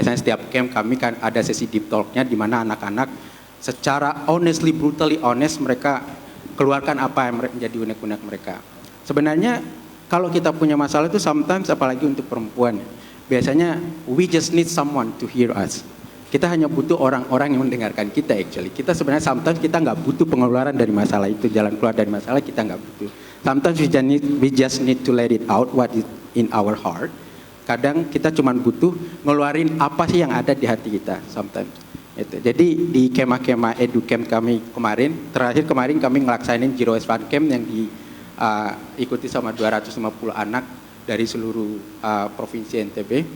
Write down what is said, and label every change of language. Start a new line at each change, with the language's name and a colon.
Indonesian: Biasanya setiap camp kami kan ada sesi deep talk-nya di mana anak-anak secara
English: honestly, brutally honest
Indonesian: mereka keluarkan apa yang menjadi unek-unek mereka. Sebenarnya kalau kita punya masalah itu sometimes, apalagi untuk perempuan, biasanya
English: we just need someone to hear us.
Indonesian: Kita hanya butuh orang-orang yang mendengarkan kita actually. Kita sebenarnya sometimes kita nggak butuh pengeluaran dari masalah itu, jalan keluar dari masalah kita nggak butuh.
English: Sometimes we just need to let it out what is in our heart.
Indonesian: Kadang kita cuma butuh ngeluarin apa sih yang ada di hati kita sometimes. Itu. Jadi di kemah-kemah educamp kami terakhir kemarin kami ngelaksainin Zero Waste Fun Camp yang diikuti sama 250 anak dari seluruh provinsi NTB.